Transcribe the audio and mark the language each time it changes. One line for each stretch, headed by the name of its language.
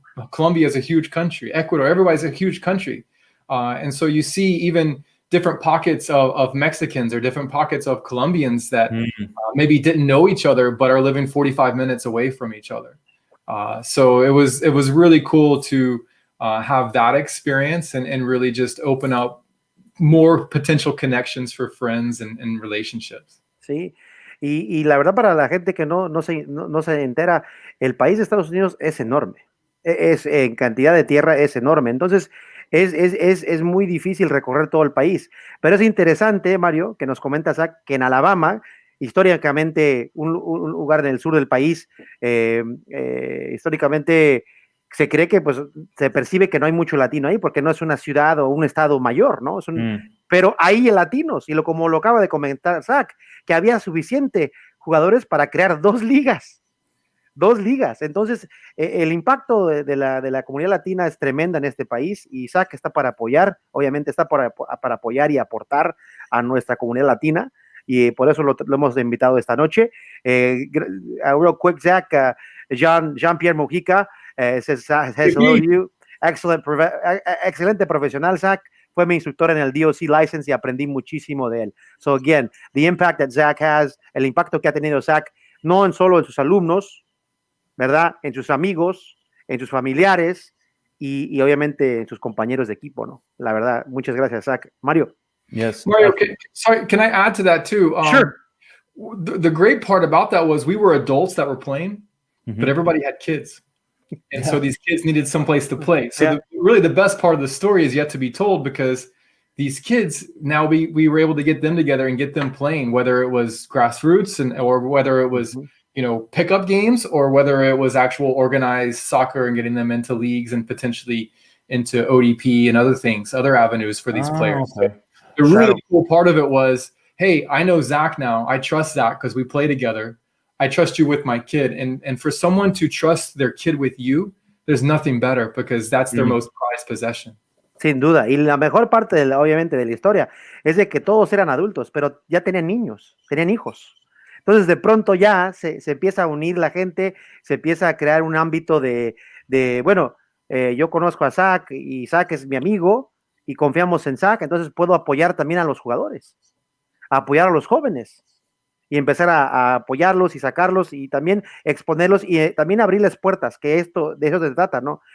English: Colombia is a huge country. Ecuador, everybody's a huge country. And so you see even different pockets of Mexicans or different pockets of Colombians that maybe didn't know each other, but are living 45 minutes away from each other. So it was really cool to have that experience and really just open up more potential connections for friends and relationships.
Spanish: Sí. Y la verdad, para la gente que no se entera, el país de Estados Unidos es enorme. En cantidad de tierra es enorme. Entonces, es muy difícil recorrer todo el país. Pero es interesante, Mario, que nos comenta Zac, que en Alabama, históricamente un lugar en el sur del país, históricamente se cree que pues se percibe que no hay mucho latino ahí porque no es una ciudad o un estado mayor, ¿no? Pero hay latinos, y como lo acaba de comentar Zac, que había suficiente jugadores para crear 2 ligas. 2 ligas. Entonces, el impacto de la comunidad latina es tremenda en este país, y Zac está para apoyar, obviamente está para apoyar y aportar a nuestra comunidad latina, y por eso lo hemos invitado esta noche.
English: Real quick, Zac, Jean-Pierre Mojica says hello to you.
Spanish: Excelente profesional, Zac. Fue mi instructor en el DOC license y aprendí muchísimo de él.
English: So again, the impact that Zac has,
Spanish: el impacto que ha tenido Zac, no solo en sus alumnos, ¿verdad? En sus amigos, en sus familiares y obviamente en sus compañeros de equipo, ¿no? La verdad, muchas gracias, Zac. Mario.
English: Yes. Mario, can I add to that too? Sure. The great part about that was we were adults that were playing, but everybody had kids. And so these kids needed someplace to play. So really the best part of the story is yet to be told, because these kids, now we were able to get them together and get them playing, whether it was grassroots or whether it was, pickup games, or whether it was actual organized soccer and getting them into leagues and potentially into ODP and other things, other avenues for these players. Okay. So the really cool part of it was, hey, I know Zac now. I trust Zac because we play together. I trust you with my kid. And for someone to trust their kid with you, there's nothing better, because that's their most prized possession.
Spanish: Sin duda. Y la mejor parte, obviamente, de la historia es de que todos eran adultos, pero ya tenían niños, tenían hijos. Entonces, de pronto ya se empieza a unir la gente, se empieza a crear un ámbito yo conozco a Zac y Zac es mi amigo y confiamos en Zac, entonces puedo apoyar también a los jugadores, a apoyar a los jóvenes, y empezar a apoyarlos y sacarlos y también exponerlos y también abrirles puertas, que de eso se trata, ¿no?